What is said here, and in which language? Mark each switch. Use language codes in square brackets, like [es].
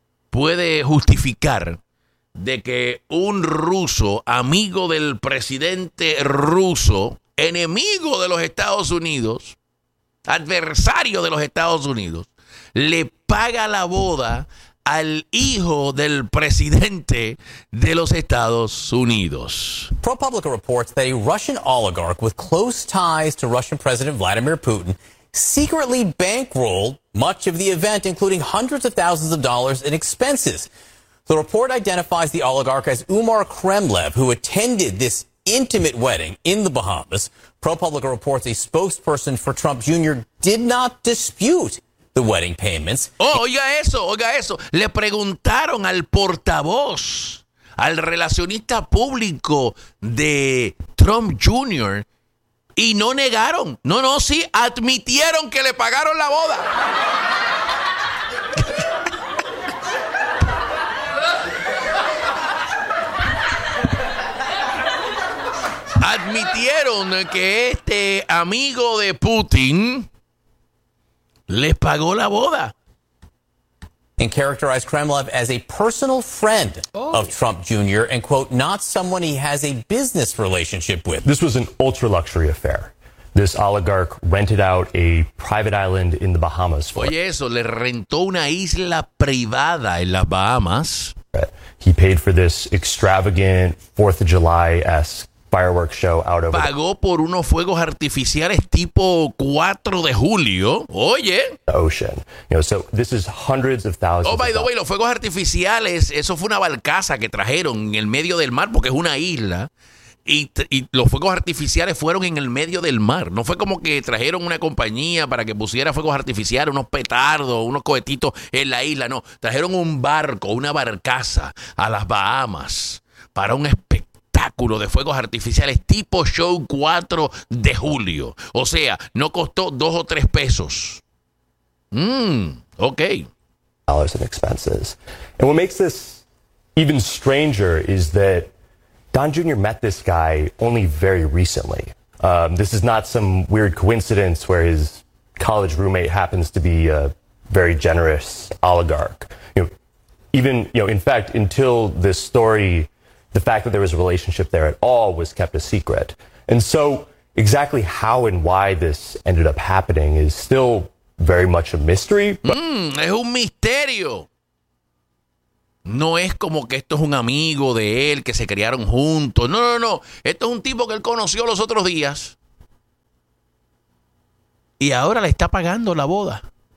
[es] puede justificar de que un ruso, amigo del presidente ruso, enemigo de los Estados Unidos, adversario de los Estados Unidos, le paga la boda al hijo del presidente de los Estados Unidos. [en] ProPublica reports that a Russian oligarch with close ties to Russian President Vladimir Putin secretly bankrolled much of the event, including hundreds of thousands of dollars in expenses. The report identifies the oligarch as Umar Kremlev, who attended this intimate wedding in the Bahamas. ProPublica reports a spokesperson for Trump Jr. did not dispute the wedding payments. [es] Oh, oiga eso. Le preguntaron al portavoz, al relacionista público de Trump Jr. y no negaron. No, sí, admitieron que le pagaron la boda. Admitieron que este amigo de Putin les pagó la boda. [en] And characterized Kremlev as a personal friend of Trump Jr. and, quote, not someone he has a business relationship with. This was an ultra-luxury affair. This oligarch rented out a private island in the Bahamas. [es] Oye, eso, le rentó una isla privada en las Bahamas. [en] He paid for this extravagant 4th of July-esque fireworks show out of... [es] Pagó por unos fuegos artificiales tipo 4 de julio. Oye. [en] The ocean. You know, so this is hundreds of thousands. Oh, by the way, [es] los fuegos artificiales, eso fue una balcaza que trajeron en el medio del mar porque es una isla. Y los fuegos artificiales fueron en el medio del mar. No fue como que trajeron una compañía para que pusiera fuegos artificiales, unos petardos, unos cohetitos en la isla. No, trajeron un barco, una barcaza a las Bahamas para un espectáculo de fuegos artificiales tipo show 4 de julio. O sea, no costó dos o tres pesos. Ok. [en] Dollars in expenses. And what makes this even stranger is that Don Jr. met this guy only very recently. This is not some weird coincidence where his college roommate happens to be a very generous oligarch. You know, even, you know, in fact, until this story, the fact that there was a relationship there at all was kept a secret. And so exactly how and why this ended up happening is still very much a mystery. [es] Es un misterio. No es como que esto es un amigo de él, que se criaron juntos. No, no, no. Esto es un tipo que él conoció los otros días. Y ahora le está pagando la boda.